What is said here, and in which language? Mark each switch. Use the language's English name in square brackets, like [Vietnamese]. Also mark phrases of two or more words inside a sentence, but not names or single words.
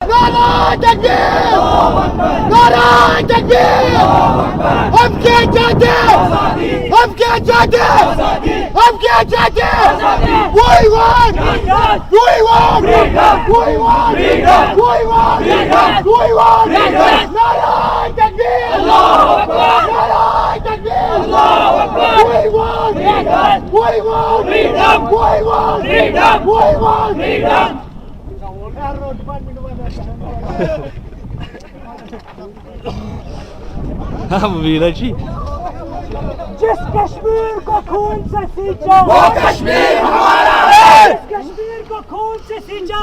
[Hindi] नारे तकबीर, नारे तकबीर। हम क्या चाहते हैं, हम क्या चाहते हैं, हम क्या चाहते हैं? [English] We want, we want, we want, we want, we want. [Hindi] नारे तकबीर, नारे तकबीर। [English] We want, we want, we want, we want. [Hindi] हाँ वीरा जी, जिस कश्मीर को खून से सींचा वो कश्मीर हमारा है, जिस कश्मीर को खून से सींचा